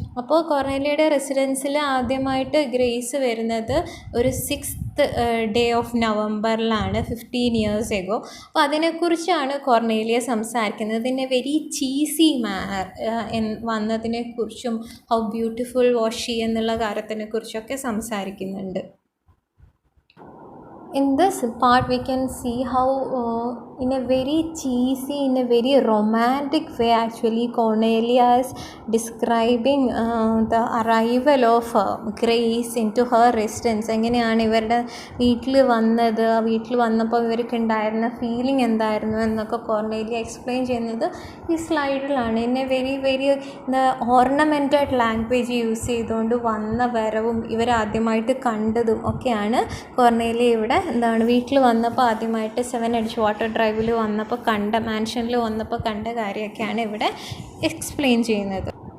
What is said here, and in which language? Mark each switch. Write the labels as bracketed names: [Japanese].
[Malayalam] അപ്പോൾ കോർണേലിയയുടെ റെസിഡൻസിൽ ആദ്യമായിട്ട് ഗ്രേസ് വരുന്നത് ഒരു 6th day of നവംബറിലാണ്, 15 years ago. അപ്പോൾ അതിനെക്കുറിച്ചാണ് കോർണേലിയ സംസാരിക്കുന്നത്. [English] in a very cheesy manner [Malayalam] വന്നതിനെക്കുറിച്ചും how beautiful was she എന്നുള്ള കാര്യത്തിനെക്കുറിച്ചൊക്കെ സംസാരിക്കുന്നുണ്ട്. [English] In this part we can see how in a very cheesy, in a very romantic way actually Cornelia is describing the arrival of Grace into her residence. [Malayalam] എങ്ങനെയാണ് ഇവരുടെ വീട്ടിൽ വന്നത്, വീട്ടിൽ വന്നപ്പോൾ ഇവർക്ക് ഉണ്ടായിരുന്ന ഫീലിംഗ് എന്തായിരുന്നു എന്നൊക്കെ കോർണേലിയ എക്സ്പ്ലെയിൻ ചെയ്യുന്നത് ഈ സ്ലൈഡിലാണ്. [English] in a very very ornamented language use [Malayalam] ചെയ്തുകൊണ്ട് വന്ന വരവും ഇവരാദ്യമായിട്ട് കണ്ടതും ഒക്കെയാണ് കോർണേലിയ ഇവിടെ വീട്ടിൽ വന്നപ്പോൾ ആദ്യമായിട്ട് 7 എഡ്ജ്വാട്ടർ ഡ്രൈവിൽ വന്നപ്പോൾ മാൻഷനിൽ വന്നപ്പോൾ കണ്ട കാര്യമൊക്കെയാണ് ഇവിടെ എക്സ്പ്ലെയിൻ ചെയ്യുന്നത്.